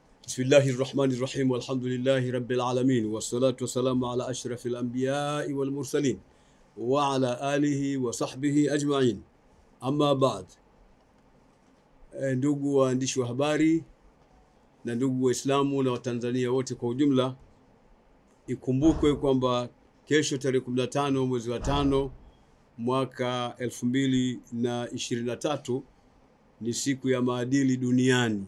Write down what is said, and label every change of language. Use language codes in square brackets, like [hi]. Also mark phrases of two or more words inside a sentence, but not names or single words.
[ar] بسم الله الرحمن الرحيم والحمد لله رب العالمين والصلاة والسلام على أشرف الأنبياء والمرسلين وعلى آله وصحبه أجمعين. أما بعد, [sw] ndugu waandishi wa habari na ndugu Waislamu na Watanzania wote kwa ujumla, ikumbukwe kwamba kesho tarehe 15 mwezi wa 5 mwaka 2023 ni siku ya maadili duniani.